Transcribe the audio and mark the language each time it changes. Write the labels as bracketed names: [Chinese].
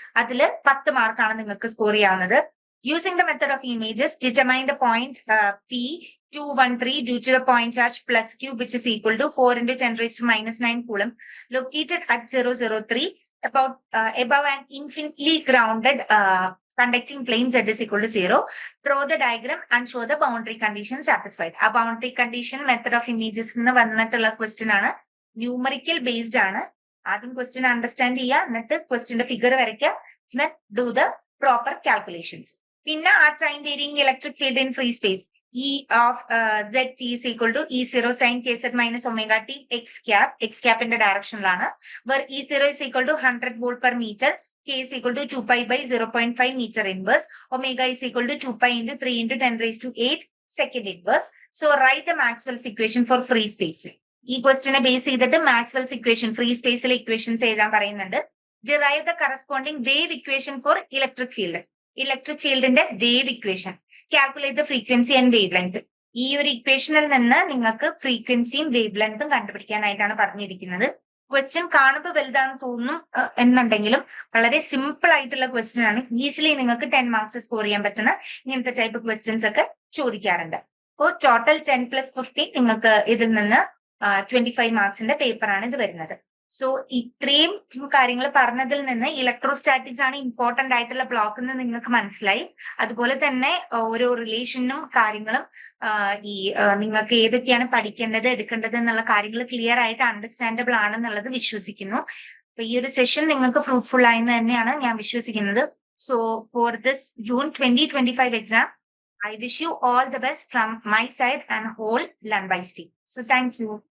[Malayalam] അതില് 10 മാർക്കാണ് നിങ്ങൾക്ക് score ചെയ്യാവുന്നത്. [English] Using the method of images, determine the point P213 due to the point charge plus Q, which is equal to 4 into 10 raised to minus 9 coulomb, located at 003 above an infinitely grounded conducting plane Z is equal to 0. Draw the diagram and show the boundary condition satisfied. A boundary condition method of images [Malayalam] എന്ന് വന്നിട്ടുള്ള question ആണ്. Numerical based ആണ്. ആദ്യം question understand ചെയ്യുക, എന്നിട്ട് ക്വസ്റ്റ്യന്റെ figure വരയ്ക്കുക, എന്നിട്ട് [English] Do the proper calculations. പിന്നെ ആ time varying electric field in free space E of ZT is equal to E0 sin KZ minus omega T x cap [Malayalam] ന്റെ ഡയറക്ഷനിലാണ്. [English] where E0 is equal to 100 volt per meter, K is equal to 2 pi by 0.5 meter inverse, omega is equal to 2 pi into 3 into 10 raised to 8 second inverse. So write the Maxwell's equation for free space. [Malayalam] ഈ ക്വസ്റ്റിനെ base ചെയ്തിട്ട് Maxwell's equation free സ്പേസിലെ equations എഴുതാൻ പറയുന്നുണ്ട്. [English] Derive the corresponding wave equation for electric field. [Malayalam] Electric ഫീൽഡിന്റെ wave equation, [English] Calculate the frequency and wavelength. [Malayalam] ഈ ഒരു ഇക്വേഷനിൽ നിന്ന് നിങ്ങൾക്ക് ഫ്രീക്വൻസിയും വേവ് ലെങ്തും കണ്ടുപിടിക്കാനായിട്ടാണ് പറഞ്ഞിരിക്കുന്നത്. ക്വസ്റ്റ്യൻ കാണുമ്പോൾ വലുതാണെന്ന് തോന്നുന്നു എന്നുണ്ടെങ്കിലും വളരെ സിമ്പിൾ ആയിട്ടുള്ള ക്വസ്റ്റ്യൻ ആണ്. ഈസിലി നിങ്ങൾക്ക് 10 മാർക്സ് സ്കോർ ചെയ്യാൻ പറ്റുന്ന ഇങ്ങനത്തെ ടൈപ്പ് ക്വസ്റ്റ്യൻസ് ഒക്കെ ചോദിക്കാറുണ്ട്. അപ്പോൾ ടോട്ടൽ 10+50 നിങ്ങൾക്ക് ഇതിൽ നിന്ന് 25 മാർക്സിന്റെ പേപ്പറാണ് ഇത് വരുന്നത്. സോ ഇത്രയും കാര്യങ്ങൾ പറഞ്ഞതിൽ നിന്ന് ഇലക്ട്രോസ്റ്റാറ്റിക്സ് ആണ് ഇമ്പോർട്ടന്റ് ആയിട്ടുള്ള ബ്ലോക്ക് എന്ന് നിങ്ങൾക്ക് മനസ്സിലായി. അതുപോലെ തന്നെ ഓരോ റിലേഷനും കാര്യങ്ങളും നിങ്ങൾക്ക് ഏതൊക്കെയാണ് പഠിക്കേണ്ടത് എടുക്കേണ്ടത് എന്നുള്ള കാര്യങ്ങൾ ക്ലിയർ ആയിട്ട് അണ്ടർസ്റ്റാൻഡബിൾ ആണെന്നുള്ളത് വിശ്വസിക്കുന്നു. അപ്പൊ ഈ ഒരു സെഷൻ നിങ്ങൾക്ക് ഫ്രൂട്ട്ഫുൾ ആയെന്ന് തന്നെയാണ് ഞാൻ വിശ്വസിക്കുന്നത്. [English] So for this June 2025 exam, I wish you all the best from my side and whole Learnwise team. So thank you.